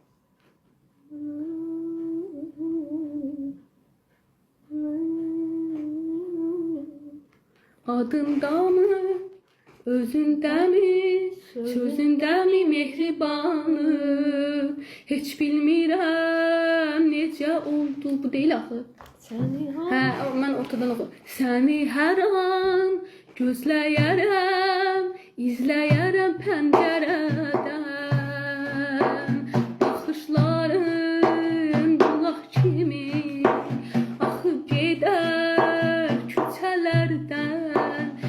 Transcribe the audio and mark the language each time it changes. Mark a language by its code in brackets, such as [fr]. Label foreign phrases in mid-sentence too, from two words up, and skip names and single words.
[tr] Adında mı, özünde mi, sözünde mi mehribanı? [az] Hiç bilmirəm necə oldu. Bu değil axı. Seni Hə, mən ortadan oxu. Səni hər an gözləyərəm, izləyərəm pəncərədən. Baxışların bulaq kimi axıb gedər küçələrdən.